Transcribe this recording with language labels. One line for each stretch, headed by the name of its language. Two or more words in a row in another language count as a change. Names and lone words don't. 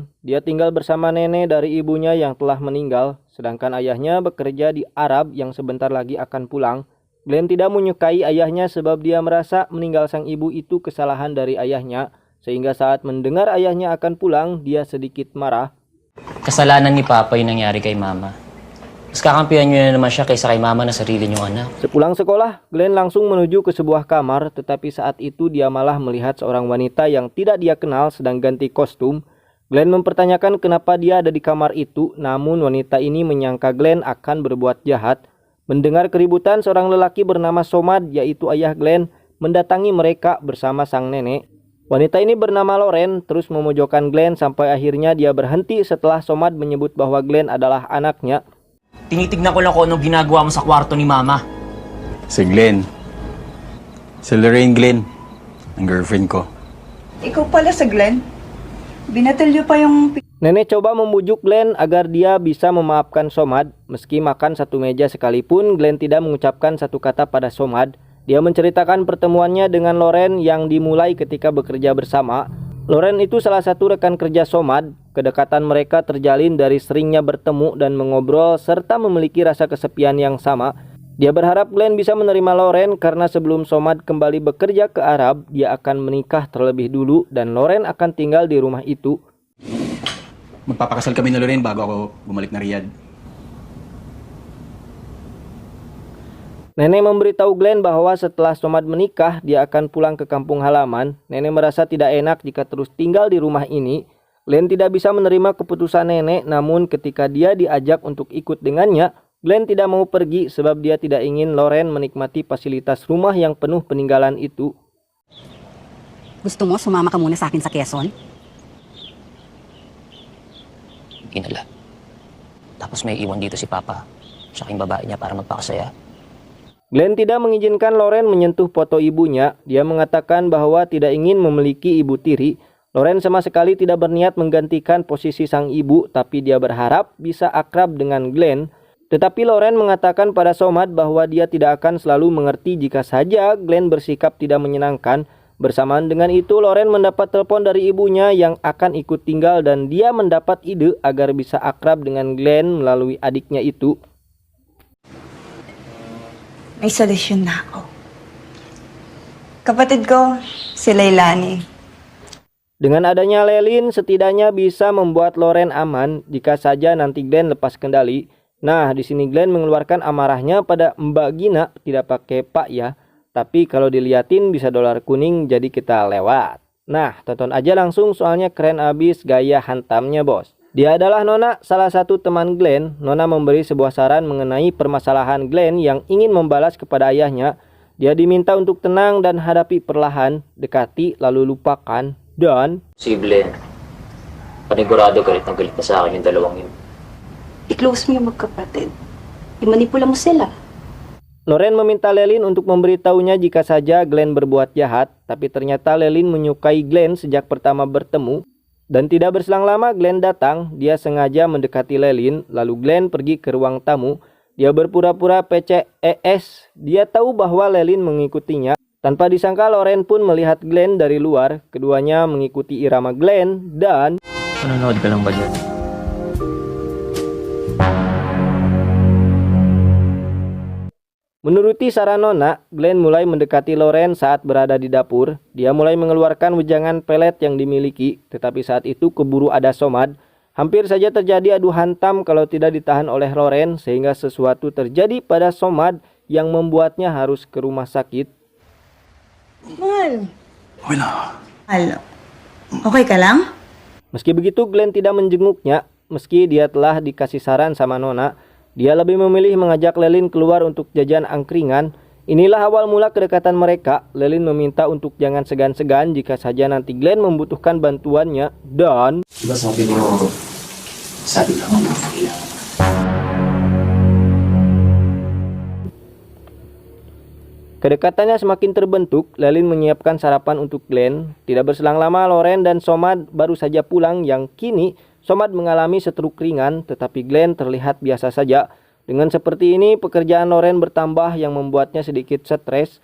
Indonesian: Dia tinggal bersama nenek dari ibunya yang telah meninggal, sedangkan ayahnya bekerja di Arab yang sebentar lagi akan pulang. Glenn tidak menyukai ayahnya sebab dia merasa meninggal sang ibu itu kesalahan dari ayahnya, sehingga saat mendengar ayahnya akan pulang, dia sedikit marah.
Filipino: Kasalanan ni Papa yung nangyari kay Mama. Mas kakampihan niyo na naman siya kaysa kay Mama na sarili niyong anak.
Indonesian: Sepulang sekolah, Glenn langsung menuju ke sebuah kamar, tetapi saat itu dia malah melihat seorang wanita yang tidak dia kenal sedang ganti kostum. Glenn mempertanyakan kenapa dia ada di kamar itu, namun wanita ini menyangka Glenn akan berbuat jahat. Mendengar keributan, seorang lelaki bernama Somad, yaitu ayah Glenn, mendatangi mereka bersama sang nenek. Wanita ini bernama Loren, terus memojokkan Glenn sampai akhirnya dia berhenti setelah Somad menyebut bahwa Glenn adalah anaknya.
Filipino: Tinitignan ko lang kung anong ginagawa mo sa kwarto ni Mama. Si Glenn. Si Lorraine Glenn. Ang girlfriend ko. Ikaw pala sa Glenn? Binatilyo pa yung...
Indonesian: Nenek coba membujuk Glenn agar dia bisa memaafkan Somad. Meski makan satu meja sekalipun, Glenn tidak mengucapkan satu kata pada Somad. Dia menceritakan pertemuannya dengan Loren yang dimulai ketika bekerja bersama. Loren itu salah satu rekan kerja Somad. Kedekatan mereka terjalin dari seringnya bertemu dan mengobrol serta memiliki rasa kesepian yang sama. Dia berharap Glenn bisa menerima Loren karena sebelum Somad kembali bekerja ke Arab, dia akan menikah terlebih dulu dan Loren akan tinggal di rumah itu.
Filipino: Magpapakasal kami ni Lorraine bago ako bumalik na Riyadh.
Indonesian: Nenek memberitahu Glenn bahwa setelah Somad menikah, dia akan pulang ke kampung halaman. Nenek merasa tidak enak jika terus tinggal di rumah ini. Glenn tidak bisa menerima keputusan nenek, namun ketika dia diajak untuk ikut dengannya, Glenn tidak mau pergi sebab dia tidak ingin Loren menikmati fasilitas rumah yang penuh peninggalan itu.
Filipino: Gusto mo sumama ka muna sa akin sa Quezon? Inala. Tapos may iwan dito si Papa, tsaka yung babae niya para magpakasaya.
Indonesian: Glenn tidak mengizinkan Loren menyentuh foto ibunya. Dia mengatakan bahwa tidak ingin memiliki ibu tiri. Loren sama sekali tidak berniat menggantikan posisi sang ibu, tapi dia berharap bisa akrab dengan Glenn. Tetapi Loren mengatakan pada Somad bahwa dia tidak akan selalu mengerti jika saja Glenn bersikap tidak menyenangkan. Bersamaan dengan itu, Loren mendapat telepon dari ibunya yang akan ikut tinggal dan dia mendapat ide agar bisa akrab dengan Glenn melalui adiknya itu.
Filipino: May solusyon na ako. Kapatid ko, si Leilani.
Indonesian: Dengan adanya Lelin, setidaknya bisa membuat Loren aman jika saja nanti Glenn lepas kendali. Nah, di sini Glenn mengeluarkan amarahnya pada Mbak Gina, tidak pakai Pak ya. Tapi kalau diliatin bisa dolar kuning, jadi kita lewat. Nah, tonton aja langsung soalnya keren abis gaya hantamnya bos. Dia adalah Nona, salah satu teman Glenn. Nona memberi sebuah saran mengenai permasalahan Glenn yang ingin membalas kepada ayahnya. Dia diminta untuk tenang dan hadapi perlahan, dekati lalu lupakan, dan...
Filipino: Si Glenn, panigurado galit na galit na sa akin yung dalawang yun. I-close mo yung magkapatid. I-manipula mo sila.
Indonesian: Loren meminta Lelin untuk memberitahunya jika saja Glenn berbuat jahat, tapi ternyata Lelin menyukai Glenn sejak pertama bertemu. Dan tidak berselang lama Glenn datang, dia sengaja mendekati Lelin, lalu Glenn pergi ke ruang tamu. Dia berpura-pura PCES, dia tahu bahwa Lelin mengikutinya. Tanpa disangka Loren pun melihat Glenn dari luar, keduanya mengikuti irama Glenn dan...
Filipino: Manonood ka lang ba dyan?
Indonesian: Menuruti saran Nona, Glenn mulai mendekati Loren saat berada di dapur. Dia mulai mengeluarkan wejangan pelet yang dimiliki, tetapi saat itu keburu ada Somad. Hampir saja terjadi adu hantam kalau tidak ditahan oleh Loren, sehingga sesuatu terjadi pada Somad yang membuatnya harus ke rumah sakit. Mal.
Filipino: Wala. Halo. Okay ka lang?
Indonesian: Meski begitu, Glenn tidak menjenguknya. Meski dia telah dikasih saran sama Nona, dia lebih memilih mengajak Lelin keluar untuk jajan angkringan. Inilah awal mula kedekatan mereka. Lelin meminta untuk jangan segan-segan jika saja nanti Glenn membutuhkan bantuannya. Dan...
Filipino: Diba sabi mo ang kailangan.
Indonesian: Kedekatannya semakin terbentuk, Lelin menyiapkan sarapan untuk Glenn. Tidak berselang lama, Loren dan Somad baru saja pulang yang kini Somad mengalami stroke ringan, tetapi Glenn terlihat biasa saja. Dengan seperti ini, pekerjaan Loren bertambah yang membuatnya sedikit stres.